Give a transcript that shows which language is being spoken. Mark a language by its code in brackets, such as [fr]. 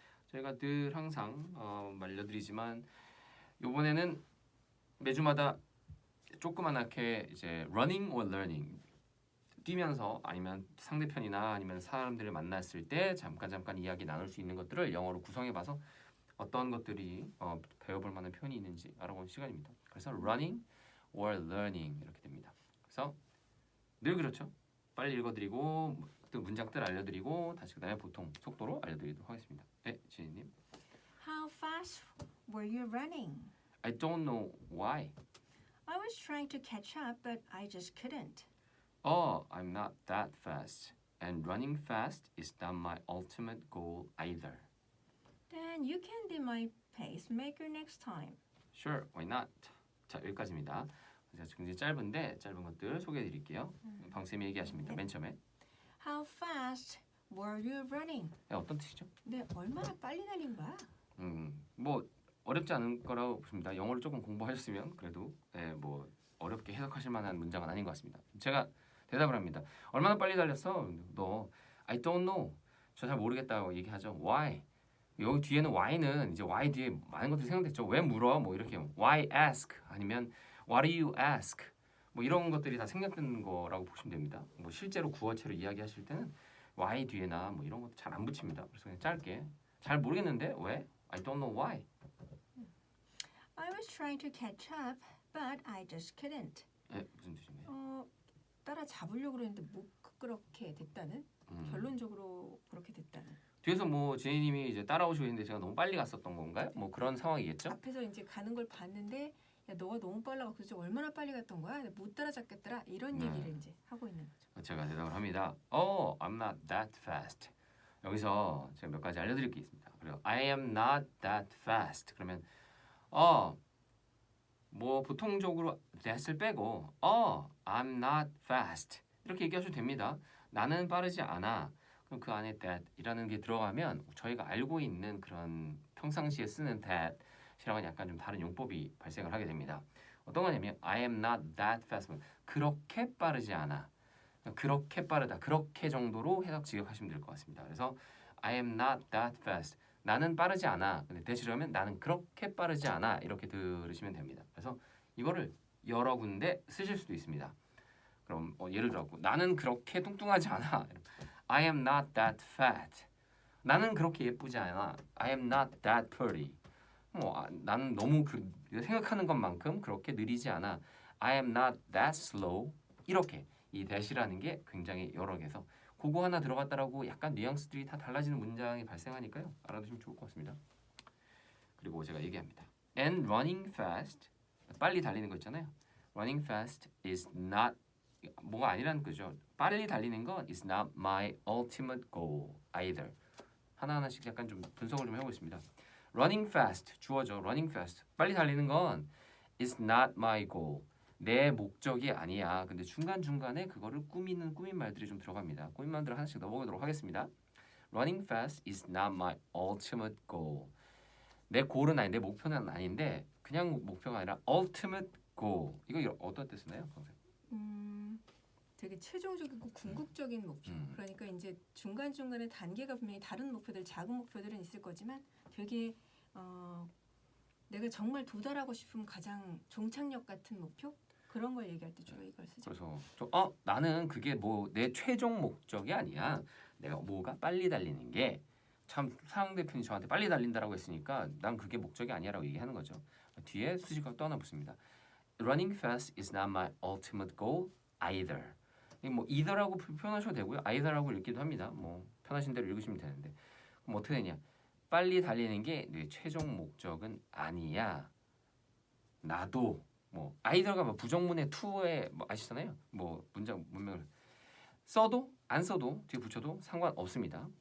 [ko] 저희가 늘 항상 알려드리지만 이번에는 매주마다 조그맣게 이제 [en] running or learning [ko] 뛰면서 아니면 상대편이나 아니면 사람들을 만났을 때 잠깐 이야기 나눌 수 있는 것들을 영어로 구성해봐서 어떤 것들이 배워볼 만한 표현이 있는지 알아보는 시간입니다. 그래서 [en] running or learning [ko] 이렇게 됩니다. 그래서 늘 그렇죠. 빨리 읽어드리고 또 문장들 알려드리고 다시 그다음에 보통 속도로 알려드리도록 하겠습니다. 네, 지혜님. [en] How fast were you running? I don't know why. I was trying to catch up, but I just couldn't. Oh, I'm not that fast. And running fast is not my ultimate goal either. Then you can be my pacemaker next time. Sure, why not? [ko] 자, 여기까지입니다. 굉장히 짧은데 짧은 것들 소개해드릴게요. 방쌤이 얘기하십니다. 맨 처음에. [en] How fast were you running? [ko] 어떤 뜻이죠? 네, 얼마나 빨리 달린 거야? 뭐 어렵지 않은 거라고 보십니다. 영어를 조금 공부하셨으면 그래도 뭐 어렵게 해석하실 만한 문장은 아닌 것 같습니다. 제가 대답을 합니다. 얼마나 빨리 달렸어? 너 [en] I don't know. [ko] 저 잘 모르겠다고 얘기하죠. [en] Why? [ko] 여기 뒤에는 why는 이제 why 뒤에 많은 것들이 생각됐죠. 왜 물어? 뭐 이렇게 [en] why ask [ko] 아니면 [en] what do you ask? [ko] 뭐 이런 것들이 다 생략되는 거라고 보시면 됩니다. 뭐 실제로 구어체로 이야기하실 때는 why 뒤에나 뭐 이런 것도 잘 안 붙입니다. 그래서 그냥 짧게 잘 모르겠는데 왜? [en] I don't know why. I was trying to catch up, but I just couldn't. [ko] 네, 무슨 뜻인가요? 따라 잡으려고 그랬는데 못 그렇게 됐다는? 결론적으로 그렇게 됐다는. 뒤에서 뭐 지혜님이 이제 따라오시고 있는데 제가 너무 빨리 갔었던 건가요? 뭐 그런 상황이겠죠? 앞에서 이제 가는 걸 봤는데 야 너가 너무 빨라가 도대체 얼마나 빨리 갔던 거야? 못 따라잡겠더라 이런 얘기를 이제 하고 있는 거죠. 제가 대답을 합니다. [en] Oh, I'm not that fast. [ko] 여기서 제가 몇 가지 알려드릴 게 있습니다. 그리고 [en] I am not that fast. [ko] 그러면 뭐 보통적으로 that을 빼고 [en] I'm not fast [ko] 이렇게 얘기하셔도 됩니다. 나는 빠르지 않아. 그럼 그 안에 that이라는 게 들어가면 저희가 알고 있는 그런 평상시에 쓰는 that이랑은 약간 좀 다른 용법이 발생을 하게 됩니다. 어떤 거냐면 [en] I am not that fast. [ko] 그렇게 빠르지 않아. 그렇게 빠르다. 그렇게 정도로 해석 지급하시면 될 것 같습니다. 그래서 [en] I am not that fast. [ko] 나는 빠르지 않아. 근데 대시하면 나는 그렇게 빠르지 않아. 이렇게 들으시면 됩니다. 그래서 이거를 여러 군데 쓰실 수도 있습니다. 그럼 예를 들어 나는 그렇게 뚱뚱하지 않아. [en] I am not that fat. [ko] 나는 그렇게 예쁘지 않아. [en] I am not that pretty. [ko] 나는 너무 생각하는 것만큼 그렇게 느리지 않아. [en] I am not that slow. [ko] 이렇게 이 that이라는 게 굉장히 여러 개서 그거 하나 들어갔다라고 약간 뉘앙스들이 다 달라지는 문장이 발생하니까요. 알아두시면 좋을 것 같습니다. 그리고 제가 얘기합니다. [en] And running fast. [ko] 빨리 달리는 거 있잖아요. [en] Running fast is not [ko] 뭐가 아니라는 거죠. 빨리 달리는 건 [en] is not my ultimate goal either. [ko] 하나하나씩 약간 좀 분석을 좀 해보겠습니다. [en] Running fast [ko] 주어죠. [en] Running fast [ko] 빨리 달리는 건 [en] is not my goal. [ko] 내 목적이 아니야. 근데 중간중간에 그거를 꾸민 말들이 좀 들어갑니다. 꾸민 말들을 하나씩 넣어보도록 하겠습니다. [en] Running fast is not my ultimate goal. [ko] 내 골은 아닌데 목표는 아닌데 그냥 목표가 아니라 ultimate goal. 이거 어떤 뜻이나요, 선생님? 되게 최종적이고 궁극적인 목표. 그러니까 이제 중간중간에 단계가 분명히 다른 목표들, 작은 목표들은 있을 거지만 되게 내가 정말 도달하고 싶은 가장 종착역 같은 목표? 그런 걸 얘기할 때 주로 이걸 쓰죠. 그래서 나는 그게 뭐 내 최종 목적이 아니야. 내가 뭐가 빨리 달리는 게 참 사랑 대표님 저한테 빨리 달린다라고 했으니까 난 그게 목적이 아니야라고 얘기하는 거죠. 뒤에 수식어가 또 하나 붙습니다. [en] Running fast is not my ultimate goal either. [ko] 뭐 either라고 표현하셔도 되고요. either라고 읽기도 합니다. 뭐 편하신 대로 읽으시면 되는데 그럼 어떻게 되냐? 빨리 달리는 게 내 최종 목적은 아니야. 나도 뭐 either가 뭐 부정문의 to에 뭐 아시잖아요. 뭐 문명을 써도 안 써도 뒤에 붙여도 상관없습니다.